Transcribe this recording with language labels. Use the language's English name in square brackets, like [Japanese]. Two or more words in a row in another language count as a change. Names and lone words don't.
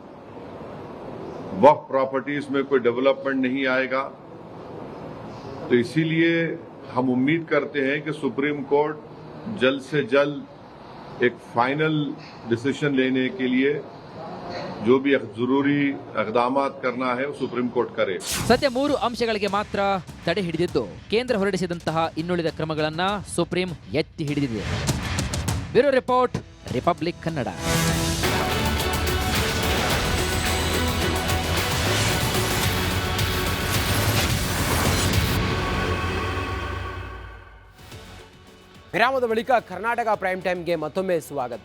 [Hindi] वक्फ प्रॉपर्टीज में कोई डेवलपमेंट नहीं आएगा. तो इसीलिए हम उम्मीद करते हैं कि सुप्रीम कोर्ट जल्द से जल्द एक [English] final decision [Hindi] लेने के लिए जो भी जरूरी इक़दामात करना है वो सुप्रीಂ ಕೋರ್ಟ್ करे. [Kannada] ಸದ್ಯ 3 ಅಂಶಗಳಿಗೆ ಮಾತ್ರ ತಡೆ ಹಿಡಿದಿದ್ದು ಕೇಂದ್ರ ಹೊರಡಿಸಿದಂತಹ ಇನ್ನುಳಿದ ಕ್ರಮಗಳನ್ನ ಸುಪ್ರೀಂ ಎತ್ತಿ ಹಿಡಿದಿದೆ. [English] bureau report, [Kannada] ರಿಪಬ್ಲಿಕ್ ಕನ್ನಡ. ವಿರಾಮದ ಬಳಿಕ ಕರ್ನಾಟಕ ಪ್ರೈಮ್ ಟೈಮ್ಗೆ ಮತ್ತೊಮ್ಮೆ ಸ್ವಾಗತ.